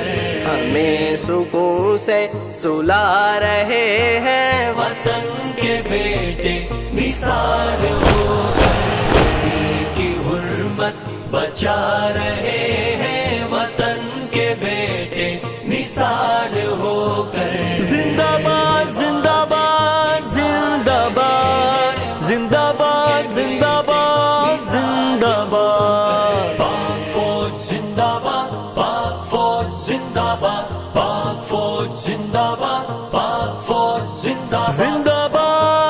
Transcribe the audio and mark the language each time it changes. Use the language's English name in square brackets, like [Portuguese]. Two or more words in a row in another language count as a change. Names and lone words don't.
[Urdu] ہمیں سکون سے سلا رہے ہیں وطن کے بیٹے نثار ہو کر، زمین کی حرمت بچا رہے ہیں وطن کے بیٹے نثار ہو کر، زندہ باد زندہ باد زندہ باد زندہ باد زندہ باد زندہ باد، پاک فوج زندہ باد پاک فوج زندہ باد پاک فوج زندہ باد پاک فوج زندہ باد زندہ باد